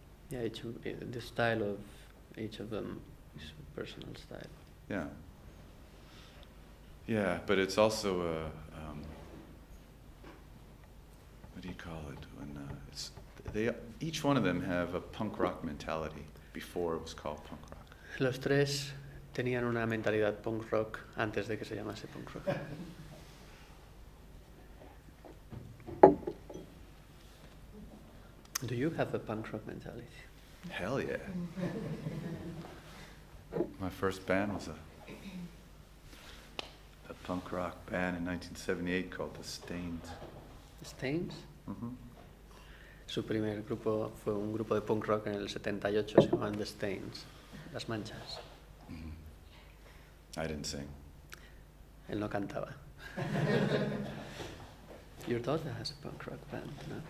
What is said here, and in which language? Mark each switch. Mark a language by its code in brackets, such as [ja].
[en] Yeah, the style of each of them is a personal style. Yeah. Yeah, but it's also a what do you call it? When each one of them have a punk rock mentality before it was called punk rock. [es] Los tres tenían una mentalidad punk rock antes de que se llamase punk rock. [en] Do you have a punk rock mentality? Hell yeah. My first band was a punk rock band in 1978 called The Stains. Stains? Mm-hmm. [es] Su primer grupo fue un grupo de punk rock en el 78, se llamaban The Stains, Las Manchas. [en] Mm-hmm. I didn't sing. [es] Él no cantaba. [en] Your daughter has a punk rock band, ¿no?